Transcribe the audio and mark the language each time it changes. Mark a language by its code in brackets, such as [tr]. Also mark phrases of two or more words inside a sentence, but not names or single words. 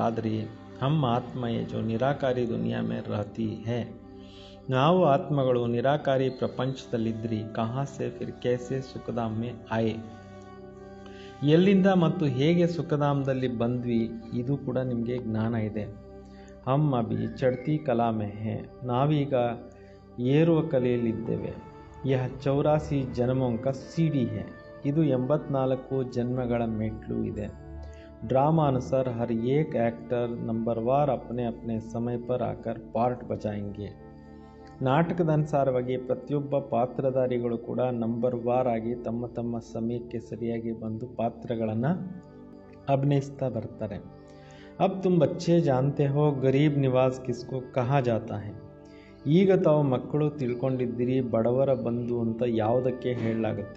[hi] हम आत्माएँ जो निराकारी दुनिया में रहती हैं, [kn] ನಾವು ಆತ್ಮಗಳು ನಿರಾಕಾರಿ ಪ್ರಪಂಚದಲ್ಲಿದ್ರಿ, [hi] कहाँ से फिर कैसे सुखधाम में आए, [kn] ಎಲ್ಲಿಂದ ಮತ್ತು ಹೇಗೆ ಸುಖಧಾಮದಲ್ಲಿ ಬಂದ್ವಿ, ಇದು ಕೂಡ ನಿಮಗೆ ಜ್ಞಾನ ಇದೆ. [hi] हम अभी चढ़ती कला में हैं, [kn] ನಾವೀಗ ಏರುವ ಕಲೆಯಲ್ಲಿದ್ದೇವೆ. [hi] यह 84 जन्मों का सीढ़ी है, [kn] ಇದು 84 ಜನ್ಮಗಳ ಮೆಟ್ಲು ಇದೆ. [hi] ड्रामा अनुसार हर एक एक्टर नंबरवार अपने अपने समय पर आकर पार्ट बजाएंगे. [kn] ನಾಟಕದ ಅನುಸಾರವಾಗಿ ಪ್ರತಿಯೊಬ್ಬ ಪಾತ್ರಧಾರಿಗಳು ಕೂಡ ನಂಬರ್ವಾರ್ ಆಗಿ ತಮ್ಮ ತಮ್ಮ ಸಮಯಕ್ಕೆ ಸರಿಯಾಗಿ ಬಂದು ಪಾತ್ರಗಳನ್ನು ಅಭಿನಯಿಸ್ತಾ ಬರ್ತಾರೆ. [hi] अब तुम बच्चे जानते हो गरीब निवास किसको कहा जाता है, [kn] ಈಗ ತಾವು ಮಕ್ಕಳು ತಿಳ್ಕೊಂಡಿದ್ದೀರಿ ಬಡವರ ಬಂಧು ಅಂತ ಯಾವುದಕ್ಕೆ ಹೇಳಲಾಗುತ್ತೆ.